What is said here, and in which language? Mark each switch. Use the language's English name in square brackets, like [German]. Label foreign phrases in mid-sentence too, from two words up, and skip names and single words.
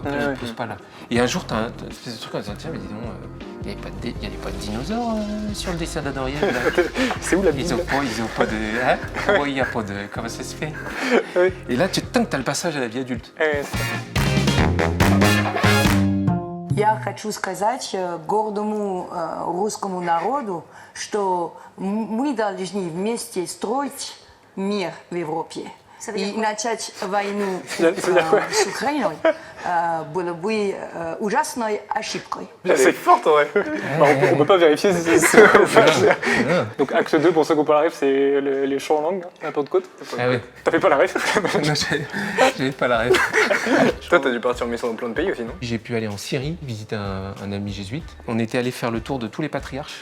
[French] Ouais, Tu ouais. te poses pas là. Et un jour, t'as un espèce de truc comme ça. Tiens, mais dis donc, il n'y avait pas de dinosaures sur le dessin d'Adam et Ève, là. C'est où la Ils Bible? ont pas de. Hein? Pourquoi il n'y a pas de. Comment ça se fait? Oui. Et là, t'as le passage à la vie adulte. Ouais, c'est ça. [Russian] Я хочу сказать гордому русскому народу, что мы должны вместе строить мир в Европе. И начать войну с Украиной было бы ужасной ошибкой. [French] C'est fort, ouais. Bah, on peut pas vérifier si c'est Donc acte 2, pour ceux qui n'ont pas la ref, c'est les chants en langue, la Pentecôte. Ah oui. T'as fait pas la ref? Non, j'avais pas la rêve. Toi, t'as dû partir en mission dans plein de pays aussi, non? J'ai pu aller en Syrie visiter un ami jésuite. On était allé faire le tour de tous les patriarches.